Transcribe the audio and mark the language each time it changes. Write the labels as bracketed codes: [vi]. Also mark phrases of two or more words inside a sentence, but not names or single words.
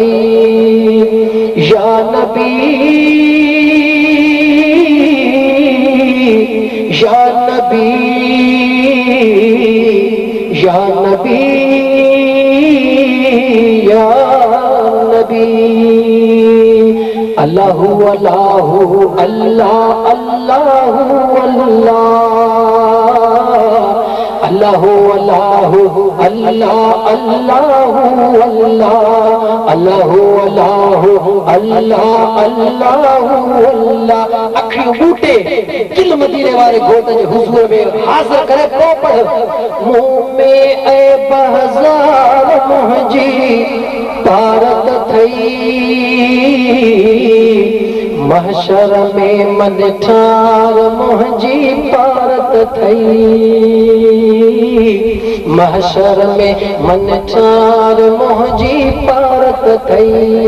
[ar] يا نبي يا نبي يا نبي يا نبي. الله الله الله الله الله، الله الله الله الله الله، الله الله الله الله الله. [sd] अखियूं बूटे दिल मदीने वारे घोट जे हुजूर में हाज़िर करे पोइ पढ़, मुंह में ऐब हज़ार मुंहिंजी पारत थई, महशर में मन ठार मुंहिंजी पारत थई, महशर में मन ठार मुंहिंजी पारत थई।